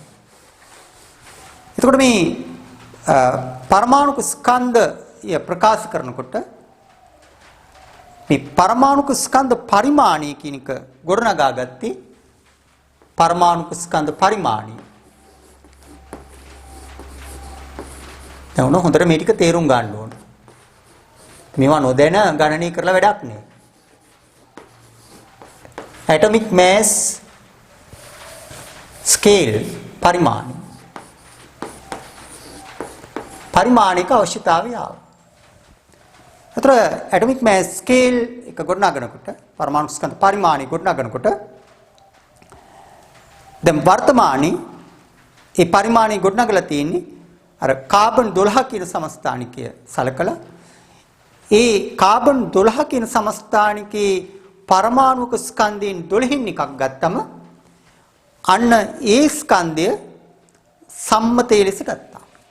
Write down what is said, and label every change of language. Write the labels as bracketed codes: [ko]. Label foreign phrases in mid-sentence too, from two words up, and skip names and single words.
[si] එතකොට මේ පරමාණුක ස්කන්ධය ප්‍රකාශ කරනකොට මේ පරමාණුක ස්කන්ධ පරිමාණය කියන එක ගොඩනගා ගත්තේ පරමාණුක ස්කන්ධ පරිමාණය. දැන් හොඳට මේ ටික තේරුම් ගන්න ඕන. මේවා නොදැන ගණනය කරලා වැඩක් නෑ. [en] atomic mass scale පරිමාණය. [si] පරිමාණික අවශ්‍යතාවය ආව. අතර [en] atomic mass scale [si] එක ගොඩනගනකොට පරමාණු ස්කන්ධ පරිමාණය ගොඩනගනකොට දැන් වර්තමානයේ ඒ පරිමාණය ගොඩනගලා තියෙන්නේ අර කාබන් 12 කියන සමස්ථානිකය සලකලා ඒ කාබන් 12 කියන සමස්ථානිකේ පරමාණුක ස්කන්ධයෙන් 12න් එකක් ගත්තම අන්න ඒ ස්කන්ධය සම්මතයේ ලෙස ගත්තා.